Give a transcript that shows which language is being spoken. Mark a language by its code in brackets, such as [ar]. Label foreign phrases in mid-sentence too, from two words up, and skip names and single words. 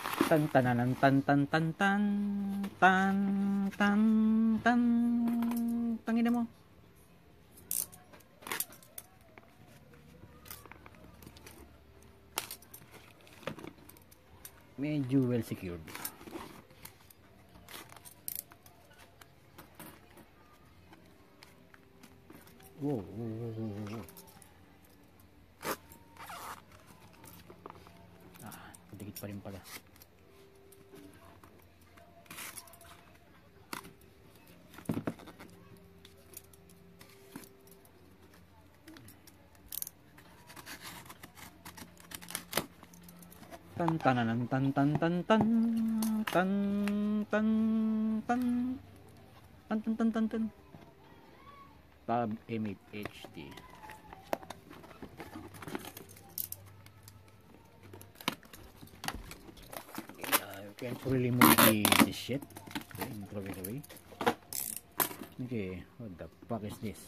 [tl] Tan tananan tan tan tan tan tan tan tan. Tangina mo. Medyo [en] well secured. Wow, wow, wow, wow, wow. [tl] Dikit pa rin pala. Tan tananan tan tan tan tan tan tan tan tan tan tan tan tan. [en] Tab M8 HD. You can really move the shit. Okay, throw it away. Okay, what the fuck is this?